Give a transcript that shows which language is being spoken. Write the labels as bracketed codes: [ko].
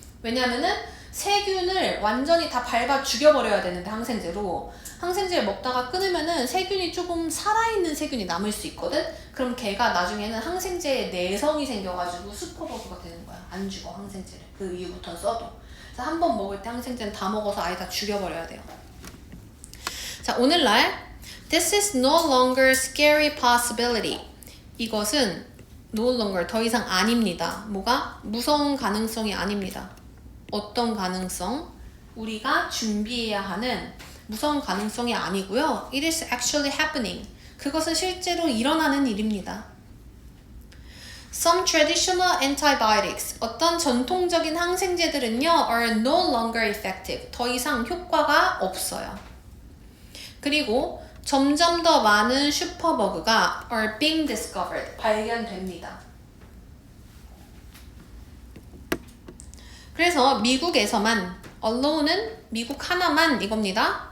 [ko] 왜냐면은 세균을 완전히 다 밟아 죽여버려야 되는데 항생제를 먹다가 끊으면은 세균이 조금 살아있는 세균이 남을 수 있거든? 그럼 걔가 나중에는 항생제에 내성이 생겨가지고 슈퍼버그가 되는 거야. 안 죽어 항생제를. 그 이후부터는 써도. 그래서 한 번 먹을 때 항생제는 다 먹어서 아예 다 죽여버려야 돼요. 자, 오늘날 [en] This is no longer scary possibility. [ko] 이것은 [en] no longer [ko] 더 이상 아닙니다. 뭐가? 무서운 가능성이 아닙니다. 어떤 가능성? 우리가 준비해야 하는 무서운 가능성이 아니고요. [en] It is actually happening. [ko] 그것은 실제로 일어나는 일입니다. [en] Some traditional antibiotics, [ko] 어떤 전통적인 항생제들은요, [en] are no longer effective. [ko] 더 이상 효과가 없어요. 그리고 점점 더 많은 슈퍼버그가 [en] are being discovered, [ko] 발견됩니다. 그래서 미국에서만, alone은 미국 하나만 이겁니다.